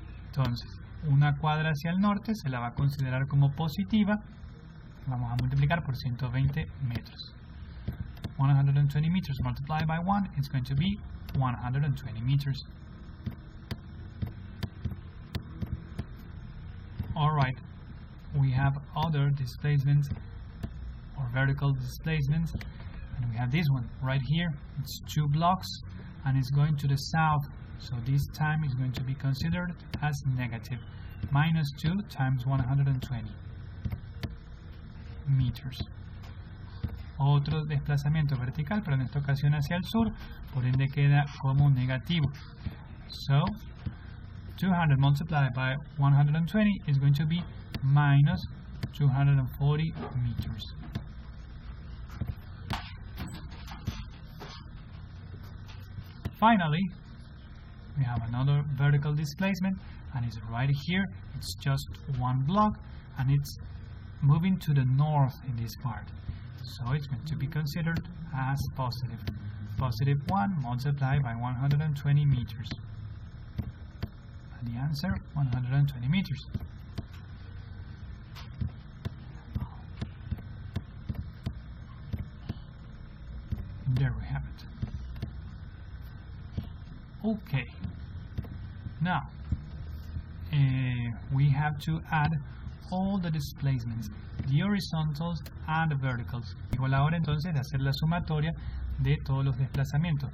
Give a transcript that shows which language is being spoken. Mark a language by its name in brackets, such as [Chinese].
[Spanish] Entonces, una cuadra hacia el norte se la va a considerar como positiva. Vamos a multiplicar por 120 metros. [English] 120 meters multiplied by 1 is going to be 120 meters. Alright, we have other displacements or vertical displacements, and we have this one right here. It's 2 blocks and it's going to the south, so this time is going to be considered as negative. Minus 2 times 120 meters. [Spanish] Otro desplazamiento vertical, pero en esta ocasión hacia el sur, por ende queda como negativo. [English] So 200 multiplied by 120 is going to be minus 240 meters. Finally, we have another vertical displacement, and it's right here. It's just 1 block, and it's moving to the north in this part. So it's going to be considered as positive. Positive 1 multiplied by 120 meters. The answer, 120 meters. There we have it. Okay. Now, we have to add all the displacements, the horizontals and the verticals. [Spanish] Llegó la hora entonces de hacer la sumatoria de todos los desplazamientos.